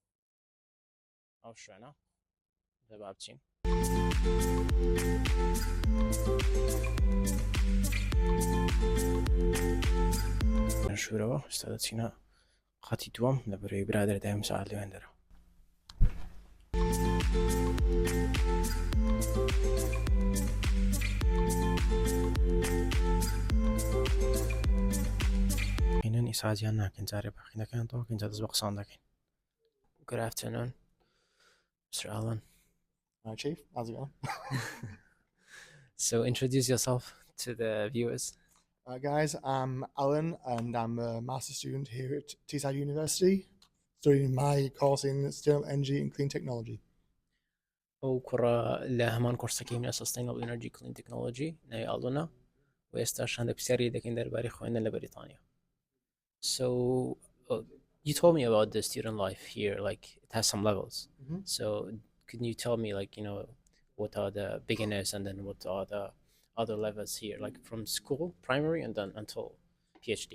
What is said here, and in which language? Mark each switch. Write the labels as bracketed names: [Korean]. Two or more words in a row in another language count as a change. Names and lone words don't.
[Central Kurdish] ئەو شوێنە دەبا بچین شوورەوە ئێستا دەچینە خەتی دووەم لە بەروی برادر دایم سعات لێوێندەرە قینەن ئیسازیان ناکەین جارێ بەخینەکان تۆکەین جا دەست بە قسان دەکەین. [English] Good afternoon, Mr. Allun. Hi, Chief. How's it going? So introduce yourself to the viewers. Guys, I'm Allun and I'm a master's student here at Teesside University, studying my course in Sustainable Energy and Clean Technology. [Central Kurdish] ئەو کوڕە لە هەمان کورسەکەی منە [English] Sustainable Energy Clean Technology [Central Kurdish] ناوی ئاڵوونە و ئێستاش هەندێک پرسیاری دەکەین دەربارەی خوێندن لە بەریتانیا. [English] So you told me about the student life here, like it has some levels. So can you tell me, like, you know, what are the beginners and then what are the other levels here, like from school, primary, and then until PhD?